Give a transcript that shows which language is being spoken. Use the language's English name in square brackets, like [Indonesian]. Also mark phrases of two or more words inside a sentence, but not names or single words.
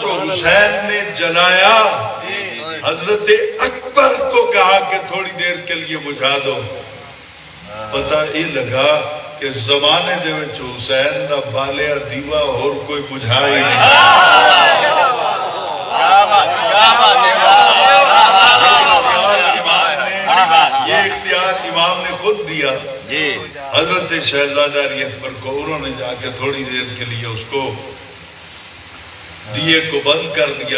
[Urdu] حسین نے جلایا، حضرت اکبر کو کہا کہ تھوڑی دیر کے لیے بجھا دو. [Punjabi] پتہ یہ لگا کہ زمانے دے وچ حسین دا بالیا دیوا اور کوئی بجھا ہی نہیں. [Urdu] یہ اختیار امام نے خود دیا. حضرت شہزادہ علی اکبر کو انہوں نے جا کے تھوڑی دیر کے لیے اس کو دیے کو بند کر دیا.